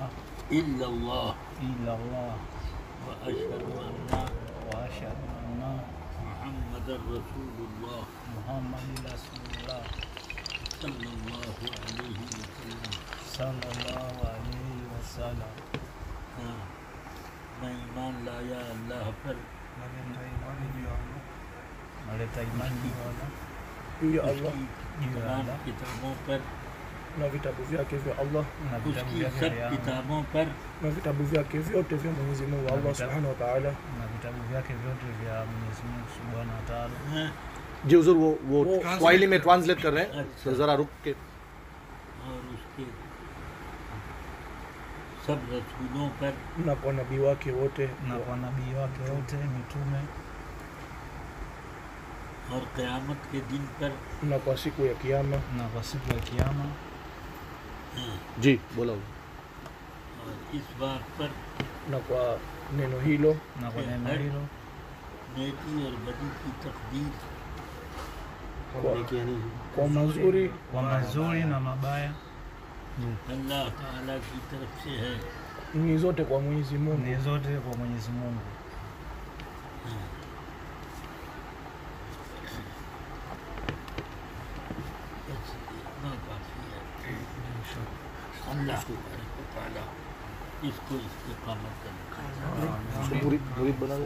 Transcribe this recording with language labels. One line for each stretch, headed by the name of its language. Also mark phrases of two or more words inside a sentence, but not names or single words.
Arabic: इल्लल्लाह इल्लल्लाह وأشهد أن وأشهد أن محمد رسول الله محمد رسول الله صلى الله عليه وسلم. صلى الله عليه وسلم.
Urdu: ہاں، میں ایمان لایا اللہ پر
Swahili: Naleta imani juu ya Allah juu ya Allah juu ya
Urdu: तमाम Allah کتابوں پر,
Swahili: na vitabu vyake vya Allah na vitabu
Urdu: उसकी
Swahili: vyake
Urdu: सब
Swahili: vya Allah
Urdu: کتابوں پر
Swahili: na vitabu vyake vyote vya Mwenyezi Mungu Allah
Arabic: سبحانه وتعالى.
Swahili: na vitabu vyake vyote vya Mwenyezi Mungu
Arabic: سبحانه وتعالى.
Urdu: हाँ, جی حضور وہ سواحلی میں ٹرانسلیٹ کر رہے ہیں, अच्छा। تو ذرا رک کے. اور اس کے سب رسولوں پر
Swahili: na kwa nabii wake wote na kwa nabii wake wote mitume
Urdu: اور قیامت کے دن پر
Swahili: na kwa siku ya kiyama na kwa siku ya kiyama
Urdu: हाँ, جی بولا اور اس بات پر
Swahili: na kwa neno hilo na kwa neno hilo
Urdu: نیکی اور بدی کی تقدیر
Swahili: kwa mazuri kwa mazuri na mabaya
Urdu: اللہ تعالیٰ کی طرف سے ہے.
Swahili: ni zote kwa Mwenyezi Mungu ni zote kwa Mwenyezi Mungu।
Urdu: بس اتنا کافی ہے. اللہ تعالیٰ اس کو استقامت کرنا پوری پوری بنا دو